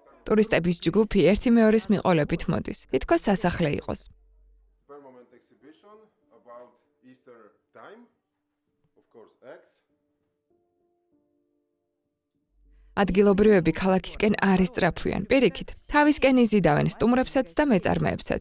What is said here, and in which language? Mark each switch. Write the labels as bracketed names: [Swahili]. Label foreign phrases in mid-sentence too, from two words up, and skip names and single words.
[Georgian] ტურისტების ჯგუფი ერთი მეორის მიყოლებით მოდის. თითქოს სასახლე იყოს. [English] Permanent exhibition about Easter time. Of course, eggs. [Georgian] ადგილობრივები ქალაქისკენ არ ისწრაფვიან. პირიქით, თავისკენ იზიდავენ სტუმრებსაც და მეწარმეებსაც.